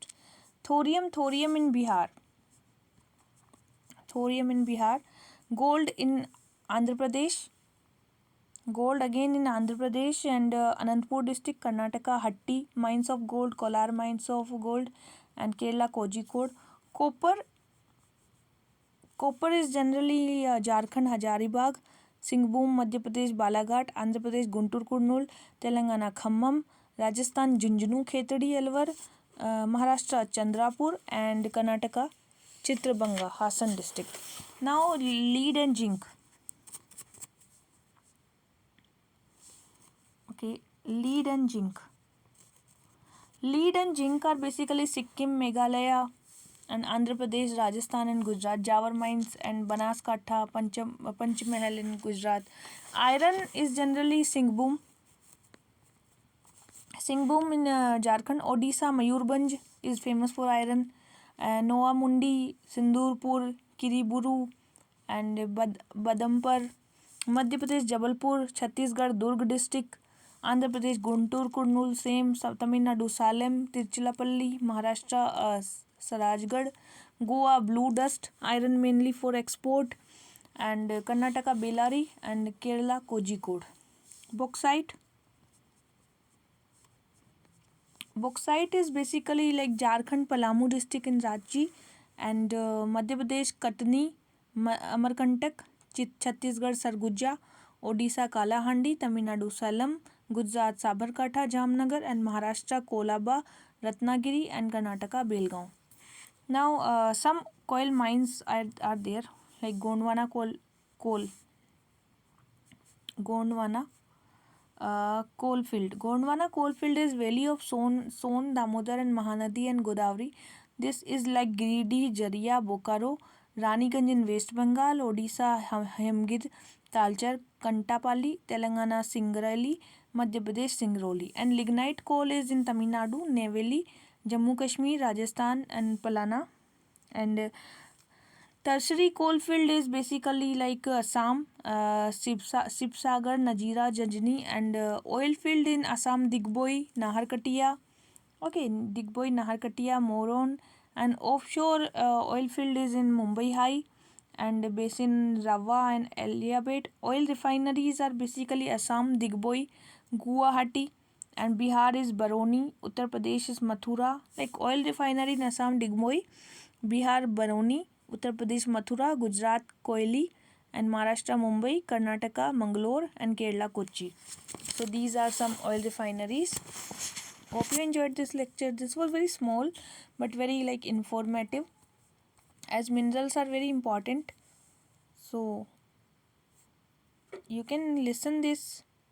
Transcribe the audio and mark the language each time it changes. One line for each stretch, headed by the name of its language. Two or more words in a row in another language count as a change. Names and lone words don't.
English: Thorium in Bihar. Gold in Andhra Pradesh. Gold again in Andhra Pradesh and Anantapur district, Karnataka, Hatti mines of gold, Kolar mines of gold, and Kerala, Kozhikode. Copper Copper is generally Jharkhand Hazaribagh, Singhbhum Madhya Pradesh Balaghat, Andhra Pradesh Guntur Kurnool, Telangana Khammam, Rajasthan Jhunjhunu Khetadi Alwar, Maharashtra Chandrapur, and Karnataka Chitrabanga Hassan district. Now lead and zinc. Okay, lead and zinc. Lead and zinc are basically Sikkim, Meghalaya, and Andhra Pradesh, Rajasthan, and Gujarat. Jawar mines and Banaskantha, Panchmahal in Gujarat. Iron is generally Singhbhum. Singhbhum in Jharkhand. Odisha, Mayurbhanj is famous for iron. Noa Mundi, Sindurpur, Kiriburu, and Badampur. Madhya Pradesh, Jabalpur. Chhattisgarh, Durg district. Andhra Pradesh, Guntur, Kurnool, same. Tamil Nadu, Salem, Tiruchirappalli. Maharashtra, Sarajgarh. Goa, blue dust, iron mainly for export. And Karnataka, Bellary, and Kerala, Kozhikode. Bauxite. Bauxite is basically like Jharkhand, Palamu district in Ranchi, and Madhya Pradesh, Katni, Amarkantak, Chhattisgarh, Sarguja, Odisha, Kalahandi, Tamil Nadu, Salem, Gujarat, Sabarkantha, Jamnagar, and Maharashtra, Kolaba, Ratnagiri, and Karnataka, Belgaum. Now, some coal mines are there, like Gondwana coal Gondwana coalfield. Gondwana coalfield is valley of Son, Damodar, and Mahanadi and Godavari. This is like Giridih, Jaria, Bokaro, Raniganj in West Bengal, Odisha, Hemgir, Talcher, Kantapalli, Telangana, Singrauli, Madhya Pradesh, Singrauli. And lignite coal is in Tamil Nadu, Neyveli, Jammu Kashmir, Rajasthan, and Palana. And tertiary coalfield is basically like Assam, Sibsagar, Najira, Jajni, and oil field in Assam, Digboi, Naharkatia. Okay, Digboi, Naharkatia, Moron, and offshore oil field is in Mumbai High and basin Rawa and Eliabet. Oil refineries are basically Assam, Digboi, Guwahati, and Bihar is Baroni. Uttar Pradesh is Mathura. Like oil refinery in Assam, Digboi, Bihar, Baroni, Uttar Pradesh, Mathura, Gujarat, Koyali, and Maharashtra, Mumbai, Karnataka, Mangalore, and Kerala, Kochi. So these are some oil refineries. Hope you enjoyed this lecture. This was very small but very like informative, as minerals are very important. So you can listen this